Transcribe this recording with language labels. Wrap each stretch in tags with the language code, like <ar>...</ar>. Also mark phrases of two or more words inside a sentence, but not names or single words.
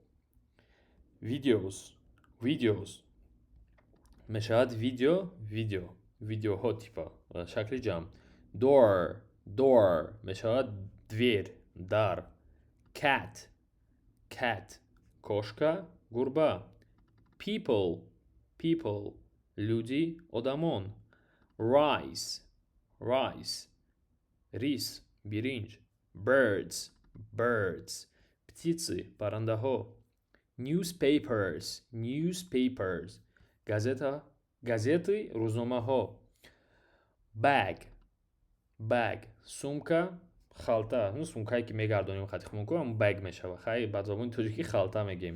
<tg>Videos мешавад видеоҳо типа шакли ҷамъ. Door мешавад двер, дар. Cat кошка, гурба. People люди, одамон. Rice рис, биринҷ. Birds птицы, паррандаҳо. Newspapers газеты, рӯзномаҳо. Bag сумка, халта. Сумкае ки мегардонем хати хумонку ҳамун bag мешава. Хай ба забони тоҷикӣ халта мегем.</tg>